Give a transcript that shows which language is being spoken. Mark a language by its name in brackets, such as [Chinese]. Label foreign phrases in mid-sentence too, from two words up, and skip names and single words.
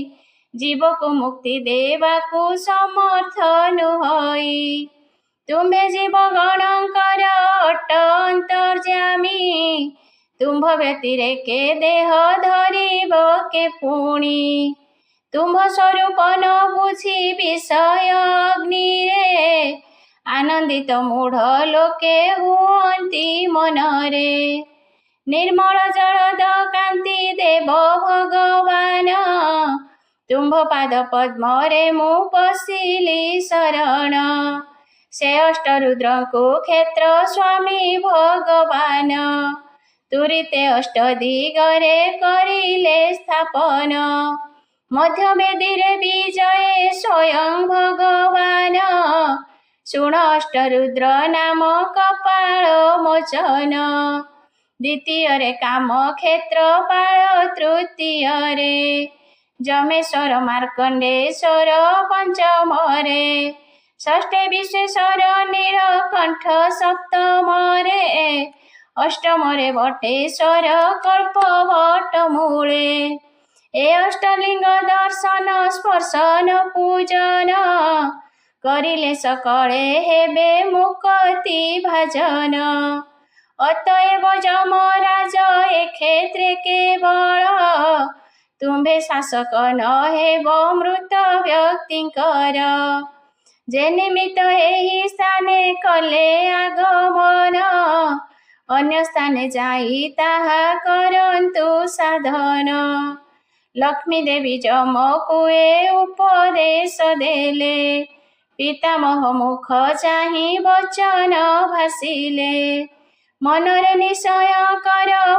[Odia] ଜୀବ କୋ ମୁକ୍ତି ଦେବାକୁ ସମର୍ଥ ନୁହଇ ତୁମ୍ଭେ ଜୀବ ଗଣଙ୍କର ଅଟ ଅନ୍ତର୍ଯାମୀ ତୁମ୍ଭ ବ୍ୟତିରେକେ ଦେହ ଧରିବ କେ ପୁଣି ତୁମ୍ଭ ସ୍ୱରୂପ ନ ବୁଝି ବିଷୟ ଅଗ୍ନିରେ ଆନନ୍ଦିତ ମୂଢ଼ ଲୋକେ ହୁଅନ୍ତି ମନରେ ନିର୍ମଳ ଜଳଦ କାନ୍ତି ଦେବ ଭଗବାନ ତୁମ୍ଭ ପାଦ ପଦ୍ମରେ ମୁଁ ପଶିଲି ଶରଣ ସେ ଅଷ୍ଟରୁଦ୍ରକୁ କ୍ଷେତ୍ର ସ୍ୱାମୀ ଭଗବାନ ତୁରିତେ ଅଷ୍ଟଦିଗରେ କରିଲେ ସ୍ଥାପନ ମଧ୍ୟ ବେଦୀରେ ବିଜୟେ ସ୍ୱୟଂ ଭଗବାନ ଶୁଣ ଅଷ୍ଟରୁଦ୍ର ନାମ କପାଳ ମୋଚନ ଦ୍ୱିତୀୟ ରେ କାମ କ୍ଷେତ୍ର ପାଳ ତୃତୀୟ ରେ ଯମେଶ୍ୱର ମାର୍କଣ୍ଡେଶ୍ୱର ପଞ୍ଚମ ରେ ଷଷ୍ଠେ ବିଶ୍ୱେଶ୍ୱର ନୀଳକଣ୍ଠ ସପ୍ତମ ରେ ଅଷ୍ଟମ ରେ ବଟେଶ୍ୱର କଳ୍ପବଟ ମୂଳେ ଏ ଅଷ୍ଟଲିଙ୍ଗ ଦର୍ଶନ ସ୍ପର୍ଶନ ପୂଜନ କରିଲେ ସକଳେ ହେବେ ମୁକ୍ତି ଭଜନ ଅତଏବ ଯମରାଜ ଏ କ୍ଷେତ୍ରେ କେବଳ ତୁମ୍ଭେ ଶାସକ ନ ହେବ ମୃତ ବ୍ୟକ୍ତିଙ୍କର ଯେ ନିମିତ୍ତ ଏହି ସ୍ଥାନେ କଲେ ଆଗମନ ଅନ୍ୟ ସ୍ଥାନେ ଯାଇ ତାହା କରନ୍ତୁ ସାଧନ ଲକ୍ଷ୍ମୀ ଦେବୀ ଯମକୁଏ ଉପଦେଶ ଦେଲେ ପିତାମହ ମୁଖ ଚାହିଁ ବଚନ ଭାଷିଲେ ମନରେ ନିଶ୍ଚୟ କର